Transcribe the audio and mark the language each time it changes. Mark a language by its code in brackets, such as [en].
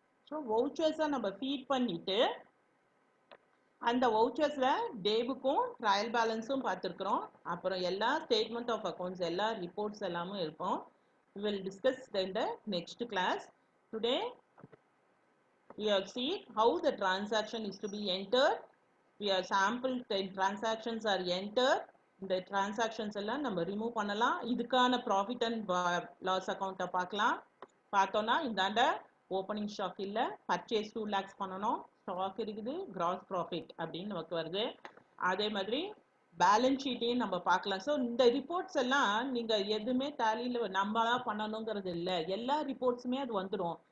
[ta] So வவுச்சர்ஸை நம்ம feet பண்ணிட்டு அந்த வவுச்சர்ஸ்ல டேவுக்கும் ட்ரையல் பேலன்ஸும் பார்த்துருக்குறோம். அப்புறம் எல்லா ஸ்டேட்மெண்ட் ஆஃப் அக்கௌண்ட்ஸ் எல்லா ரிப்போர்ட்ஸ் எல்லாமும் இருக்கும். [en] We will discuss in the next class. Today we have seen how the transaction is to be entered. We have sample 10 transactions are entered. [ta] இந்த transactions எல்லாம் நம்ம ரிமூவ் பண்ணலாம். இதுக்கான ப்ராஃபிட் அண்ட் லாஸ் அக்கௌண்ட்டை பார்க்கலாம். பார்த்தோன்னா இந்தாண்ட ஓப்பனிங் ஸ்டாக் இல்லை, பர்ச்சேஸ் 2 lakhs பண்ணணும், ஸ்டாக் இருக்குது, கிராஸ் ப்ராஃபிட் அப்படின்னு நமக்கு வருது. அதே மாதிரி பேலன்ஸ் ஷீட்டையும் நம்ம பார்க்கலாம். ஸோ இந்த ரிப்போர்ட்ஸ் எல்லாம் நீங்கள் எதுவுமே டேலியில் நம்மளா பண்ணணுங்கிறது இல்லை, எல்லா ரிப்போர்ட்ஸுமே அது வந்துடும்.